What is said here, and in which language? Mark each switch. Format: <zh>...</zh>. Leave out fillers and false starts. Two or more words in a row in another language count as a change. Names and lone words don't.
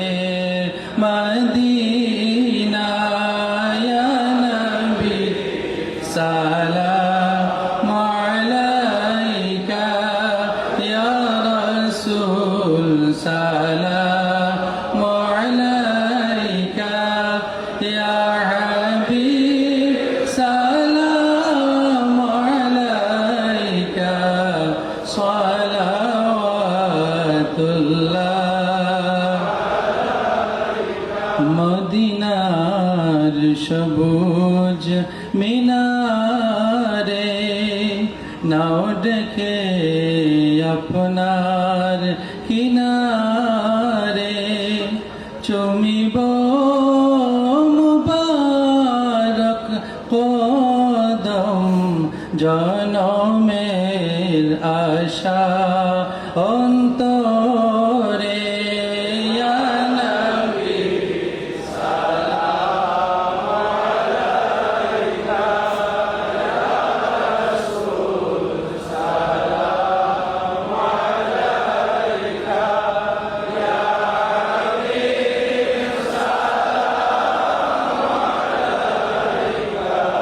<ar>مدینہ یا نبی سلام علیکہ یا رسول سلام علیکہ یا حبیب سلام علیکہ صلوات اللہ</ar> <bn>মদিনার সবুজ মিনারে নাও ডেকে আপনার কিনারে চুমিব মুবারক কদম জনমের আশা</bn> <ar>অন্তরে يا نبي سلام عليك يا رسول سلام عليك يا حبيب سلام عليك</ar>